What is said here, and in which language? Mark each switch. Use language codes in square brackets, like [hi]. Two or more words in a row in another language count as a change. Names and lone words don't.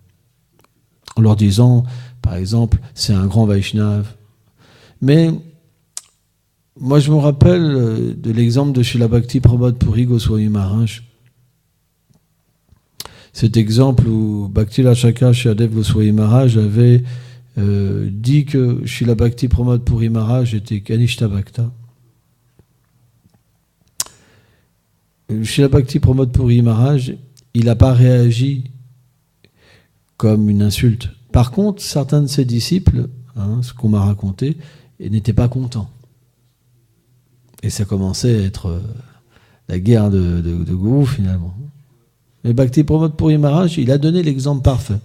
[fr] En leur disant, par exemple, c'est un grand Vaishnav. Mais moi je me rappelle de l'exemple de Srila Bhakti Prabhupada Puri Goswami Maharaj. Cet exemple où Bhakti Rachaka Shadev Goswami Maharaj avait dit que Srila Bhakti Prabhupada Puri Maharaj était Kanishta Bhakta. Srila Bhakti Prabhupada Puri Maharaj, il n'a pas réagi comme une insulte. Par contre, certains de ses disciples, ce qu'on m'a raconté, n'étaient pas contents. Et ça commençait à être la guerre de gourou finalement. Mais Bhakti Prabhupada Puri Maharaj, il a donné l'exemple parfait.